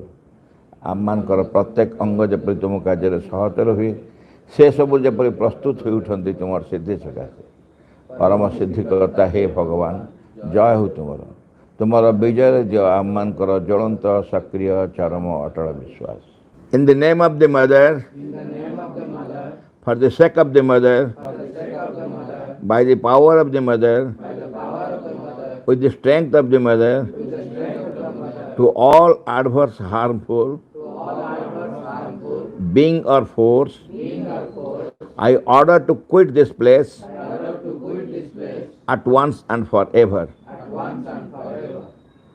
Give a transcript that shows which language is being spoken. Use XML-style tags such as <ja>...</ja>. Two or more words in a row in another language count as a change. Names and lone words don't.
<or>ଆମମାନଙ୍କର ପ୍ରତ୍ୟେକ ଅଙ୍ଗ ଯେପରି ତୁମ କାର୍ଯ୍ୟରେ ସହତର ହୁଏ, ସେସବୁ ଯେପରି ପ୍ରସ୍ତୁତ ହୋଇ ଉଠନ୍ତି ତୁମର ସିଦ୍ଧି ସକାଶେ। ପରମ ସିଦ୍ଧିକର୍ତ୍ତା ହେ ଭଗବାନ, ଜୟ ହେଉ ତୁମର। ତୁମର ବିଜୟରେ ଜୟ ଆମମାନଙ୍କର ଜ୍ୱଳନ୍ତ ସକ୍ରିୟ ଚରମ ଅଟଳ ବିଶ୍ୱାସ।</or> <en>In the name of the mother, for the sake of the mother, by the power of the mother, with the strength of the mother, to all adverse harmful being or force, I order to quit this place at once and forever.</en>